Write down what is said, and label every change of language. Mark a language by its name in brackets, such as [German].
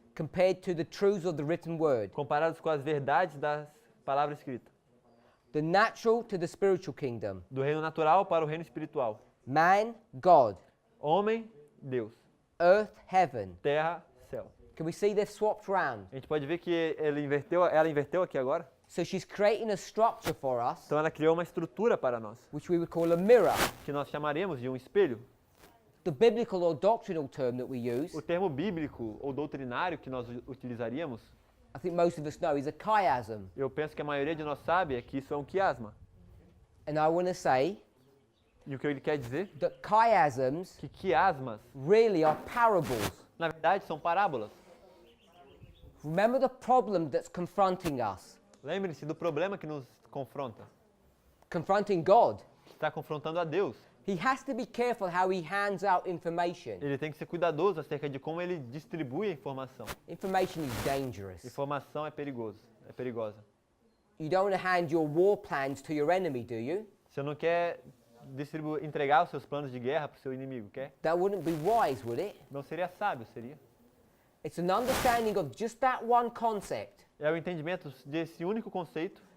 [English] compared to the truths of the written word. [Portuguese] comparadas com as verdades das palavras escritas. [English] The natural to the spiritual kingdom. [Portuguese] Do reino natural para o reino espiritual. [English] Man, God. [Portuguese] Homem, Deus. [English] Earth, heaven. [Portuguese] Terra, céu. [English] Can we see they've swapped round? [Portuguese] A gente pode ver que ela inverteu aqui agora. [English] So she's creating a structure for us, [Portuguese] Então ela criou uma estrutura para nós, [English] which we would call a mirror. [Portuguese] que nós chamaremos de um espelho. [English] The biblical or doctrinal term that we use, [Portuguese] O termo bíblico ou doutrinário que nós utilizaríamos, [English] I think most of us know, is a chiasm. [Portuguese] eu penso que a maioria de nós sabe, é que isso é um quiasma. [English] And I want to say [Portuguese] E o que ele quer dizer? [English] that chiasms [Portuguese] Que quiasmas, [English] really are parables. [Portuguese] na verdade, são parábolas. [English] Remember the problem that's confronting us, [Portuguese] Lembre-se do problema que nos confronta. [English] confronting God. [Portuguese] Que está confrontando a Deus. [English] He has to be careful how he hands out information. [Portuguese] Ele tem que ser cuidadoso acerca de como ele distribui a informação. [English] Information is dangerous. [Portuguese] Informação é perigosa. [English] You don't want to hand your war plans to your enemy, do you? [Portuguese] Você não quer entregar os seus planos de guerra para o seu inimigo, quer? [English] That wouldn't be wise, would it? [Portuguese] Não seria sábio, seria? [English] It's an understanding of just that one concept [Portuguese] É o entendimento desse único conceito